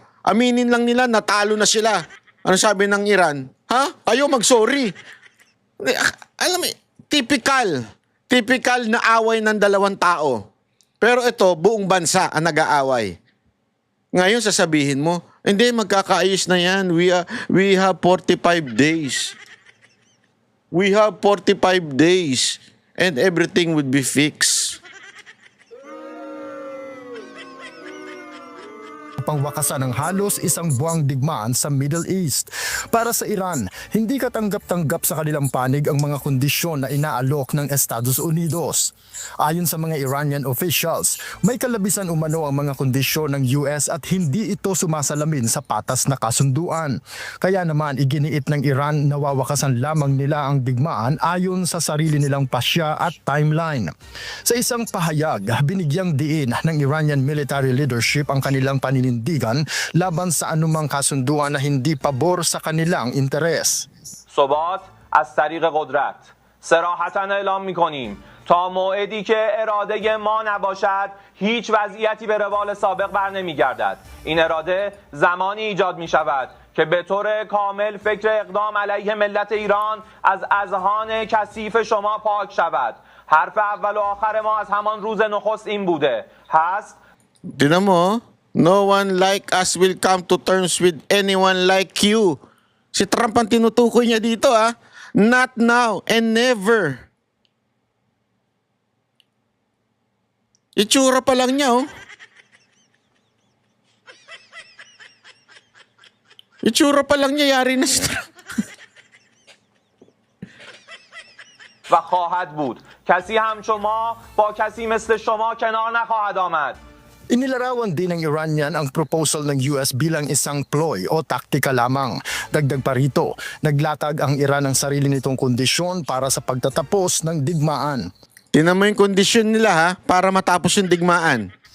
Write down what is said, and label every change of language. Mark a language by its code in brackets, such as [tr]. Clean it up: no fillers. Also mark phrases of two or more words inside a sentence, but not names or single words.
[tl] Aminin lang nila, natalo na sila. Ano sabi ng Iran? Kayo mag-sorry. Alam mo, typical na away ng dalawang tao. Pero ito, buong bansa ang nag-aaway. Ngayon sasabihin mo, hindi, magkakaayos na yan. [en] We have 45 days. We have 45 days and everything would be fixed. [tl] Pangwakasan ng halos isang buwang digmaan sa Middle East. Para sa Iran, hindi katanggap-tanggap sa kanilang panig ang mga kondisyon na inaalok ng Estados Unidos. Ayon sa mga [en] Iranian officials, [tl] may kalabisan umano ang mga kondisyon ng US at hindi ito sumasalamin sa patas na kasunduan. Kaya naman iginiit ng Iran na wawakasan lamang nila ang digmaan ayon sa sarili nilang pasya at timeline. Sa isang pahayag, binigyang diin ng [en] Iranian military leadership [tl] ang kanilang paninindigan laban sa anumang kasunduan na hindi pabor sa kanilang interes. [fa] ثبات از طریق قدرت صراحتاً اعلام می‌کنیم تا موعدی که اراده ما نباشد هیچ وضعیتی به روال سابق برنمیگردد. این اراده زمانی ایجاد می‌شود که به طور کامل فکر اقدام علیه ملت ایران از اذهان کثیف شما پاک شود. حرف اول و آخر ما از همان روز نخست این بوده. هست [tl] Tinan mo, [en] no one like us will come to terms with anyone like you. [tl] Si Trump ang tinutukoy niya dito [en] Not now and never. [tl] Itsura pa lang niya Itsura pa lang niya, yari na si Trump. [fa] و خواهد بود. کسی همچون ما با کسی مثل شما کنار نخواهد آمد. [tl] Inilarawan din ng Iranian ang proposal ng US bilang isang ploy o taktika lamang. Dagdag pa rito, naglatag ang Iran ng sarili nitong kondisyon para sa pagtatapos ng digmaan. Tinan mo yung kondisyon nila para matapos yung digmaan.